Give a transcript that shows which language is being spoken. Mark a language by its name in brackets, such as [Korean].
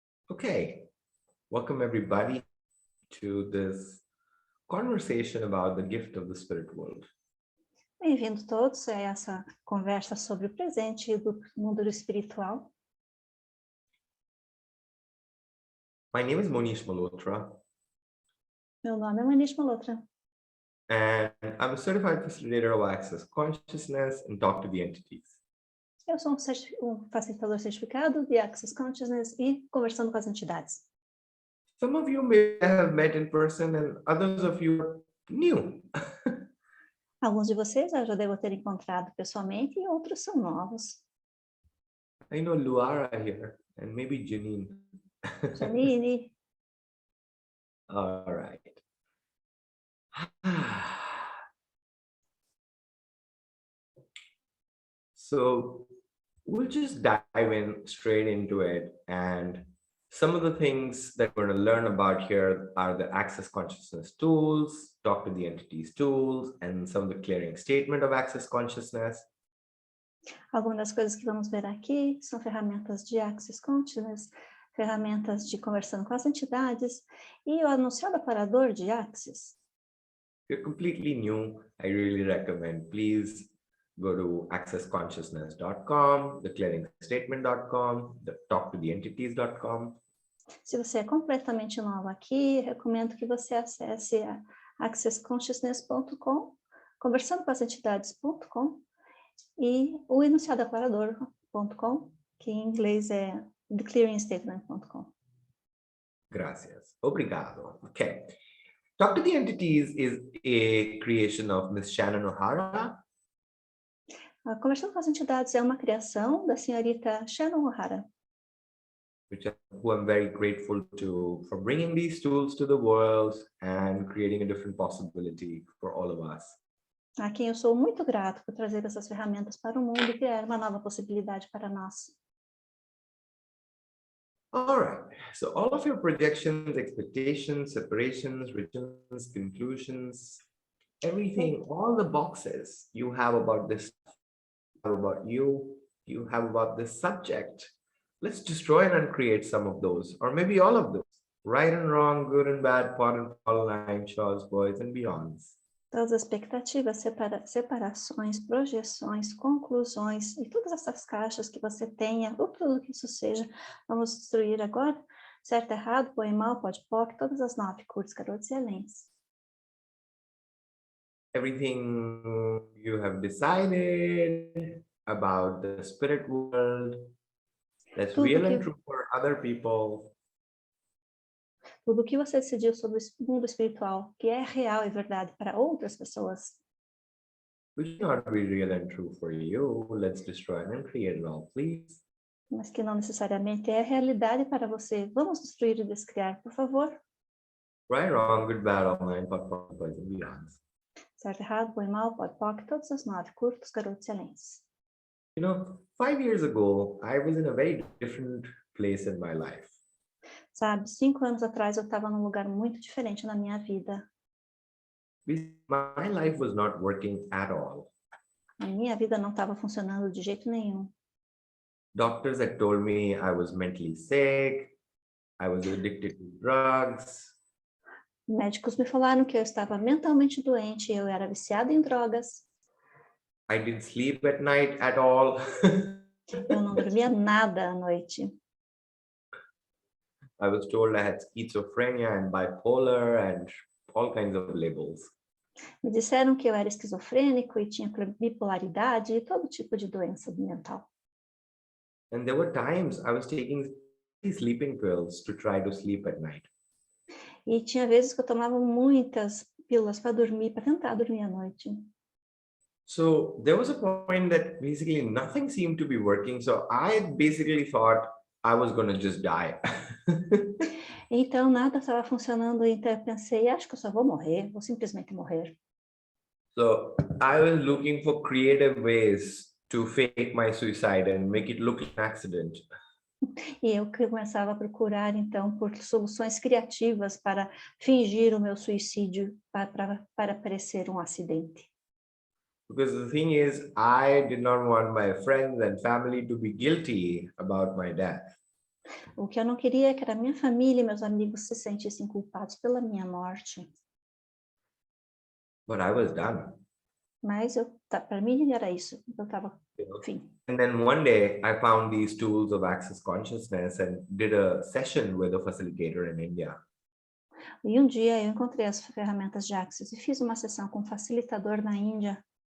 [English] Okay, welcome everybody to this conversation about the gift of the spirit world. [Portuguese] Bem-vindos todos a essa conversa sobre o presente do mundo espiritual. [English] My name is Mohnish Malhotra, [Portuguese] Meu nome é Mohnish Malhotra. [English] and I'm a certified facilitator of access consciousness and talk to the entities. [Portuguese] Eu sou um facilitador certificado de Access Consciousness e conversando com as entidades. [English] Some of you may have met in person and others of you are new. [Portuguese] Alguns de vocês eu já devo ter encontrado pessoalmente e outros são novos. [English] I know Luara here and maybe Janine. Janine. All right. So we'll just dive in straight into it. And some of the things that we're going to learn about here are the access consciousness tools, talk to the entities tools, and some of the clearing statement of access consciousness. [Portuguese] Algumas das coisas que vamos ver aqui são ferramentas de Access Consciousness, ferramentas de conversando com as entidades e o anunciado aparador de Access. [English] If you're completely new, I really recommend, please go to accessconsciousness.com, theclearingstatement.com, the talktotheentities.com. [Portuguese] Se você é completamente novo aqui, recomendo que você acesse a accessconsciousness.com, conversando com as entidades.com e o enunciadoaparador.com, que em inglês é theclearingstatement.com. [Spanish] Gracias. [Portuguese] Obrigado. Okay. [English] Talk to the Entities is a creation of Miss Shannon O'Hara. [Portuguese] Conversando com as entidades é uma criação da senhorita Shannon O'Hara, [English] Who I'm very grateful to for bringing these tools to the world and creating a different possibility for all of us. [Portuguese] a quem eu sou muito grato por trazer essas ferramentas para o mundo e criar uma nova possibilidade para nós. All right. [English] So all of your projections, expectations, separations, returns, conclusions, everything, all the boxes you have about this, about you have about this subject. Let's destroy and uncreate some of those, or maybe all of those. Right and wrong, good and bad, pot and fall, nine shorts, boys and beyonds. [Portuguese] Todas as expectativas, separações, projeções, conclusões e todas essas caixas que você tenha, ou tudo que isso seja, vamos destruir agora. Certo, errado, bom e mal, pode, poc, todas as 9, curtos, garotos e alens. [English] Everything you have decided about the spirit world, that's real and true for other people. [Portuguese] Tudo que você decidiu sobre o mundo espiritual, que é real e verdade para outras pessoas, [English] Which not be real and true for you. Let's destroy and create it all, please. [Portuguese] mas que não necessariamente é realidade para você. Vamos destruir e descriar, por favor. [English] Right, wrong, good, bad, all nine, pot, boys and beyonds. [Portuguese] Certo, errado, bom e mal, pode, poc, todas as 9, curtos, garotos e alens. [English] You know, 5 years ago, I was in a very different place in my life. [Portuguese] Sabe, 5 anos atrás eu estava num lugar muito diferente na minha vida. [English] My life was not working at all. [Portuguese] A minha vida não estava funcionando de jeito nenhum. [English] Doctors had told me I was mentally sick, I was addicted to drugs. [Portuguese] Médicos me falaram que eu estava mentalmente doente, eu era viciada em drogas. [English] I didn't sleep at night at all. [Portuguese] Eu não dormia nada à noite. [English] I was told I had schizophrenia and bipolar and all kinds of labels. [Portuguese] Me disseram que eu era esquizofrênico e tinha bipolaridade e todo tipo de doença mental. [English] And there were times I was taking sleeping pills to try to sleep at night. [Portuguese] E tinha vezes que eu tomava muitas pílulas para dormir, para tentar dormir à noite. [English] So there was a point that basically nothing seemed to be working. So I basically thought I was going to just die. [Portuguese] Então nada estava funcionando, então eu pensei, acho que eu só vou morrer, vou simplesmente morrer. [English] So I was looking for creative ways to fake my suicide and make it look like an accident. [Portuguese] E eu começava a procurar, então, por soluções criativas para fingir o meu suicídio, para parecer um acidente. [English] Because the thing is, I did not want my friends and family to be guilty about my death. [Portuguese] O que eu não queria é que a minha família e meus amigos se sentissem culpados pela minha morte. [English] But I was done. [Portuguese] Mas para mim era isso. Eu estava, [English] You know? [Portuguese] enfim. [English] And then one day I found these tools of access consciousness and did a session with a facilitator in India. [Portuguese] E um dia eu encontrei as ferramentas de Access e fiz uma sessão com um facilitador na Índia